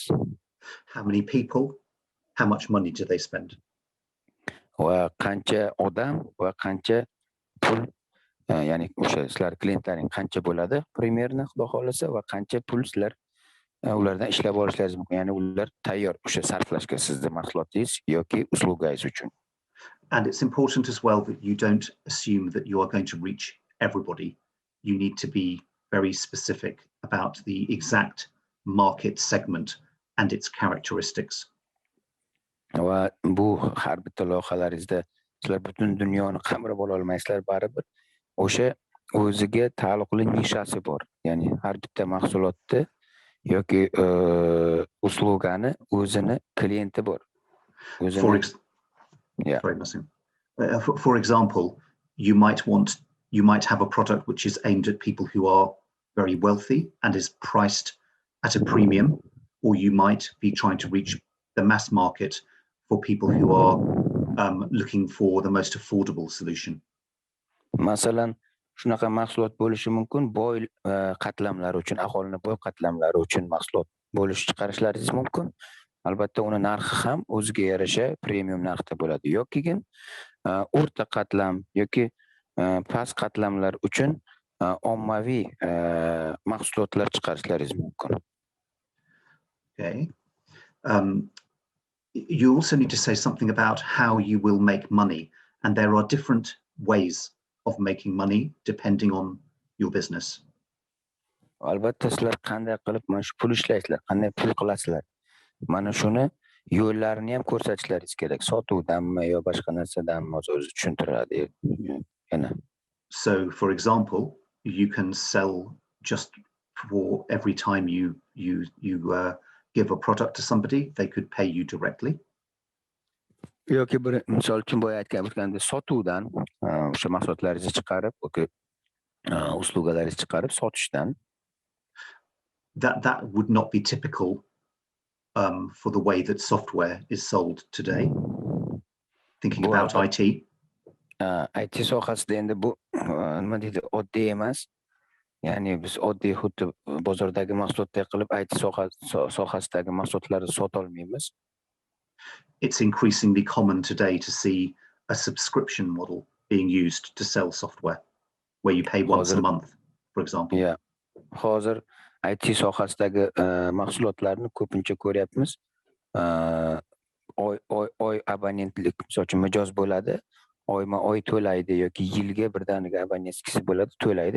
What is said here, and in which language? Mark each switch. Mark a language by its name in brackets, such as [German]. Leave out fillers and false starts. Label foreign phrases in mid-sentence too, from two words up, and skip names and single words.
[English] How many people, how much money do they spend? [Uzbek] Va qancha odam va qancha pul, ya'ni o'sha sizlar klientlaring qancha bo'ladi primerni xudo xolasa va qancha pul sizlar ulardan ishlab olishlaringiz mumkin. Ya'ni ular tayyor o'sha sarflashga sizning mahsulotingiz yoki uslugangiz uchun. [English] And it's important as well that you don't assume that you are going to reach everybody. You need to be very specific about the exact market segment and its characteristics. [Uzbek] Va bu har bitta loyihalaringizda sizlar butun dunyoni qamrab ola olmaysizlar, baribir o'sha o'ziga taalluqli nishasi bor. Ya'ni har bitta mahsulotni yoki uslugani o'zini klienti bor. [English] For example, you might have a product which is aimed at people who are very wealthy and is priced at a premium, or you might be trying to reach the mass market for people who are looking for the most affordable solution. [Uzbek] Masalan, shunaqa mahsulot bo'lishi mumkin, boy qatlamlar uchun, aholining boy qatlamlari uchun mahsulot chiqarishlaringiz mumkin. Albatta uni narxi ham o'ziga yarasha premium narxda bo'ladi. Yoki o'rta qatlam yoki past qatlamlar uchun ommaviy mahsulotlar chiqarishlaringiz mumkin. [English] Okay. You also need to say something about how you will make money, and there are different ways of making money depending on your business. [Uzbek] Albatta sizlar qanday qilib mana shu pul ishlaysizlar, qanday pul qilasizlar. Mana shuni yo'llarini ham ko'rsatishlaringiz kerak. Sotuvdanmi yo boshqa narsadanmi o'zi tushuntiradi yana. [English] So for example, you can sell just for every time you give a product to somebody, they could pay you directly. [Uzbek] Yoki bir misol uchun boya aytganimdek sotuvdan o'sha mahsulotlaringizni chiqarib yoki uslugalaringizni chiqarib sotishdan. [English] That would not be typical for the way that software is sold today. thinking [Uzbek] Bu [English] about [Uzbek] albatta IT. IT sohasida endi bu nima deydi, oddiy emas. Ya'ni biz oddiy xuddi bozordagi mahsulotdek qilib IT sohasidagi mahsulotlarni sota olmaymiz. [English] It's increasingly common today to see a subscription model being used to sell software, where you pay once a [Uzbek] Hozir [English] month, for example. [Uzbek] ya hozir IT sohasidagi mahsulotlarni ko'pincha ko'ryapmiz. Oy abonentlik, misol uchun mijoz bo'ladi, oyma-oy to'laydi yoki yilga birdaniga abonentskisi bo'ladi, to'laydi.